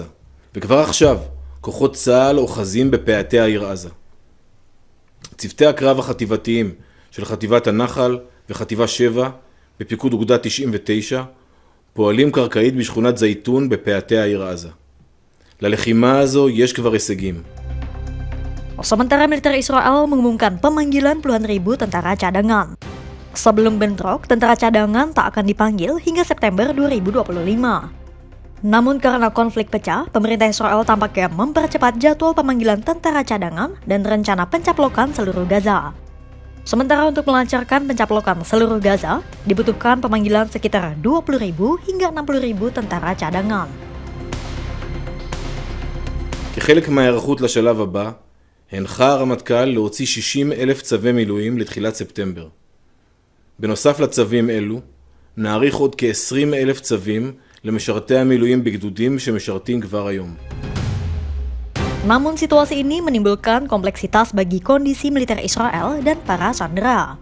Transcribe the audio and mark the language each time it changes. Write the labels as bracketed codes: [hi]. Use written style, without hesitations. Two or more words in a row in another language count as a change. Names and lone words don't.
[he] וכבר עכשיו, כוחות צה"ל אוחזים בפאתי העיר עזה. צוותי הקרב החטיבתיים של חטיבת הנחל וחטיבה 7 בפיקוד אוגדה 99 פועלים קרקעית בשכונת זייתון בפאתי העיר עזה. ללחימה הזו יש כבר הישגים. [id] Sementara militer Israel mengumumkan pemanggilan puluhan ribu tentara cadangan. Sebelum bentrok, tentara cadangan tak akan dipanggil hingga September 2025. Namun karena konflik pecah, pemerintah Israel tampaknya mempercepat jadwal pemanggilan tentara cadangan dan rencana pencaplokan seluruh Gaza. Sementara untuk melancarkan pencaplokan seluruh Gaza, dibutuhkan pemanggilan sekitar 20.000 hingga 60.000 tentara cadangan. [he] כחלק מההיערכות לשלב הבא, הנחה הרמטכ"ל להוציא 60,000 צווי מילואים לתחילת ספטמבר. בנוסף לצווים אלו, נעריך עוד כ-20,000 צווים למשרתי המילואים בגדודים שמשרתים כבר היום. [id] Namun situasi ini menimbulkan kompleksitas bagi kondisi militer Israel dan para sandera.